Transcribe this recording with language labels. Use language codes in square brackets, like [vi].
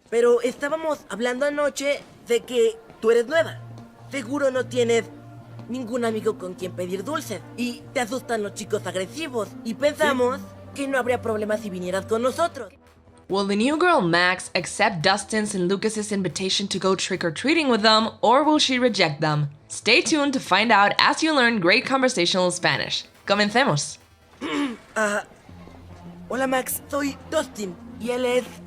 [es] Pero estábamos hablando anoche de que tú eres nueva. Seguro no tienes ningún amigo con quien pedir dulces y te asustan los chicos agresivos y pensamos que no habría problema si vinieras con nosotros. [en] Will the new girl Max accept Dustin's and Lucas's invitation to go trick-or-treating with them, or will she reject them? Stay tuned to find out as you learn great conversational Spanish. [es] Comencemos. Hola Max, soy Dustin y él es...